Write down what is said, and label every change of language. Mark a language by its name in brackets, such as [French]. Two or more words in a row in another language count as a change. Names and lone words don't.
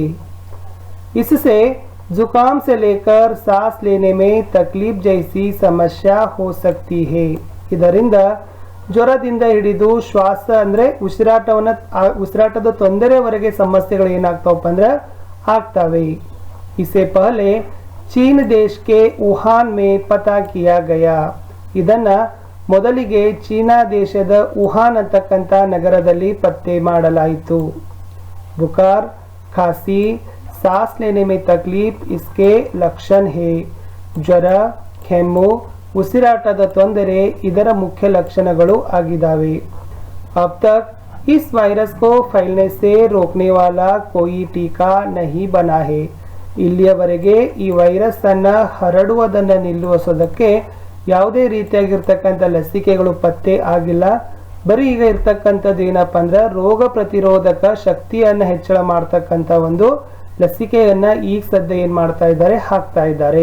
[Hindi] इससे जुकाम से लेकर सांस लेने में तकलीफ जैसी समस्या हो सकती है. [Kannada] ಇದರಿಂದ ಜ್ವರದಿಂದ ಹಿಡಿದು ಶ್ವಾಸ ಅಂದ್ರೆ ಉಸಿರಾಟದ ತೊಂದರೆವರೆಗೆ ಸಮಸ್ಯೆಗಳು ಏನಾಗ್ತಾವಪ್ಪ ಅಂದ್ರೆ ಆಗ್ತವೆ. [Hindi] इसे पहले चीन देश के वुहान में पता किया गया. [Kannada] ಇದನ್ನ ಮೊದಲಿಗೆ ಚೀನಾ ದೇಶದ ವುಹಾನ್ ಅಂತಕ್ಕಂಥ ನಗರದಲ್ಲಿ ಪತ್ತೆ ಮಾಡಲಾಯಿತು. [Hindi] बुखार, खांसी, सांस लेने में तकलीफ इसके लक्षण है. [Kannada] ಜ್ವರ, ಕೆಮ್ಮು, ಉಸಿರಾಟದ ತೊಂದರೆ ಇದರ ಮುಖ್ಯ ಲಕ್ಷಣಗಳು ಆಗಿದ್ದಾವೆ. [Hindi] अब तक इस वायरस को फैलने से रोकने वाला कोई टीका नहीं बना है. [Kannada] ಇಲ್ಲಿಯವರೆಗೆ ಈ ವೈರಸ್ ಅನ್ನ ಹರಡುವುದನ್ನು ನಿಲ್ಲಿಸೋದಕ್ಕೆ ಯಾವುದೇ ರೀತಿಯಾಗಿರ್ತಕ್ಕಂಥ ಲಸಿಕೆಗಳು ಪತ್ತೆ ಆಗಿಲ್ಲ. ಬರೀ ಈಗ ಇರ್ತಕ್ಕಂಥದ್ದು ಏನಪ್ಪ ಅಂದ್ರೆ ರೋಗ ಪ್ರತಿರೋಧಕ ಶಕ್ತಿಯನ್ನು ಹೆಚ್ಚಳ ಮಾಡ್ತಕ್ಕಂಥ ಒಂದು ಲಸಿಕೆಯನ್ನ ಈಗ ಸದ್ಯ ಏನ್ ಮಾಡ್ತಾ ಇದ್ದಾರೆ, ಹಾಕ್ತಾ ಇದ್ದಾರೆ.